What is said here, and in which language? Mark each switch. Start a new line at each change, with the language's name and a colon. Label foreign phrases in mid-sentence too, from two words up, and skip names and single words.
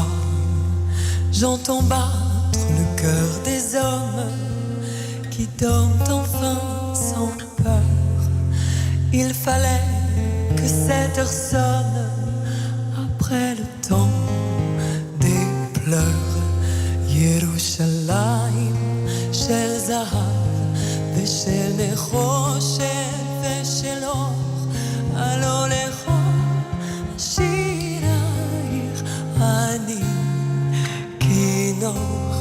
French: J'entends battre le cœur des hommes qui dorment enfin sans peur. Il fallait que cette heure sonne après le temps des pleurs.
Hebrew: ירושלים של זהב ושל נחושת ושל אור הלא לכל שיר העיר אני כינור.